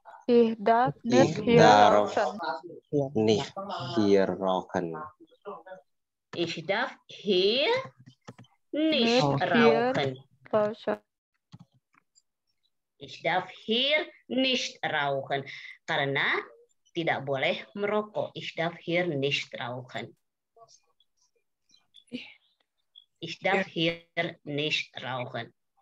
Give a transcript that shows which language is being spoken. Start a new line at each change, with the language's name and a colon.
German: Ich darf nicht hier rauchen. Nicht hier rauchen. Ich darf hier nicht rauchen. Ich darf hier nicht rauchen.
Indonesian: Karena tidak boleh merokok.
German: Ich darf hier nicht rauchen. Ich darf hier nicht rauchen.